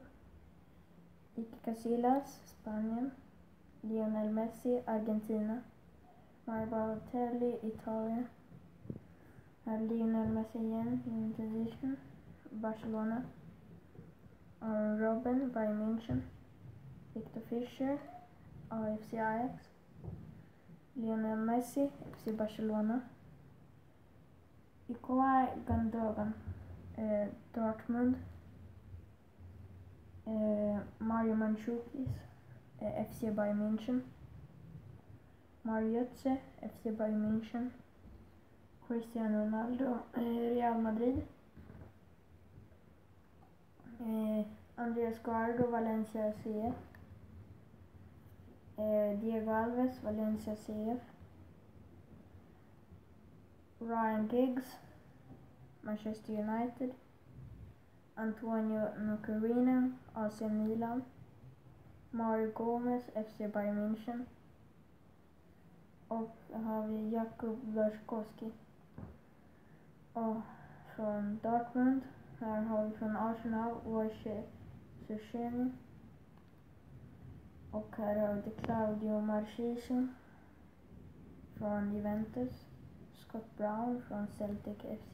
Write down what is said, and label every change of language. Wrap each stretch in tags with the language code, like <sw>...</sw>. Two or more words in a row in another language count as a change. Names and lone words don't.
<sv>Iker Casillas, Spanien, Lionel Messi, Argentina, Mario Balotelli, Italien. Här Lionel Messi igen, United, Barcelona, Arjen Robben, Bayern München, Victor Fischer, AFC Ajax, Lionel Messi, FC Barcelona, Ilkay Gundogan, Dortmund, Mario Mandzukic, FC Bayern München, Mario Götze, FC Bayern München, Cristiano Ronaldo, Real Madrid, Andreas Guardo, Valencia CF, Diego Alves, Valencia CF, Ryan Giggs, Manchester United, Antonio Nocerino, AC Milan, Mario Gomez, FC Bayern München, och har vi Jakub Blaszczykowski. Och från Dortmund, här har vi från Arsenal, Wojciech Szczesny. Och här har vi Claudio Marchisio från Juventus, Scott Brown från Celtic FC.</sv>